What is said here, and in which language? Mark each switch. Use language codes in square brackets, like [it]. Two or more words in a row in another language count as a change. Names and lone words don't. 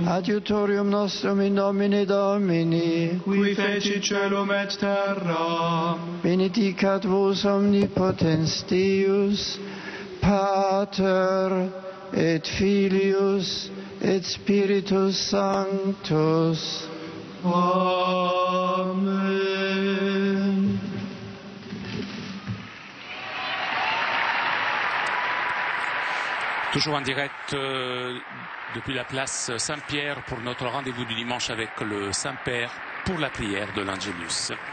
[la] Adiutorium nostrum in nomine Domini. Qui fecit caelum et terra. Benedicat vos omnipotens Deus, Pater et Filius et Spiritus Sanctus. Amen. [fr] Toujours en direct depuis la place Saint-Pierre pour notre rendez-vous du dimanche avec le Saint-Père pour la prière de l'Angelus.